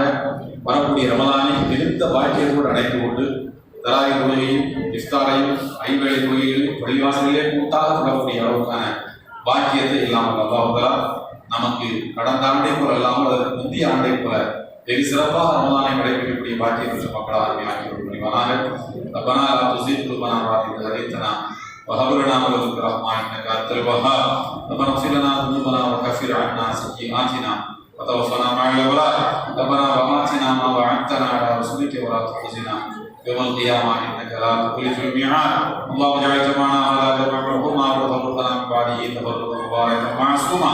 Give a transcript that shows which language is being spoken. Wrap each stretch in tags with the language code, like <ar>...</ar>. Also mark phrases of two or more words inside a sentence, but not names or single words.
<ta>வரக்கூடிய ரமலானை மிகுந்த பாக்கியத்தோடு அடைந்து கொண்டு தராவி தொழுகையும் இஃப்தாரையும் 5 வேளை தொழுகைகளையும் பள்ளிவாசலிலே கூட்டாக தொடரக்கூடிய அளவுக்கான பாக்கியத்தை இல்லாமல் அல்லாஹ் நமக்கு கடந்த ஆண்டை போல அல்லாமல் அதற்கு முந்தைய ஆண்டை போல வெகு சிறப்பாக ரமலானை கடைபிடிக்கக்கூடிய பாக்கியம் பெற்ற மக்களாக ஆக்கி புரிவானாக.</ta> <ar>ربنا لا تزغ قلوبنا بعد إذ هديتنا وهب لنا من لدنك رحمة إنك أنت الوهاب. ربنا اغفر لنا ذنوبنا وكفر عنا سيئاتنا وتوفنا مع الأبرار. ربنا وآتنا ما وعدتنا على رسلك ولا تخزنا يوم القيامة إنك لا تخلف الميعاد. اللهم اجعل جمعنا هذا جمعا مرحوما وتفرقنا من بعده تفرقا مباركا معصوما.</ar>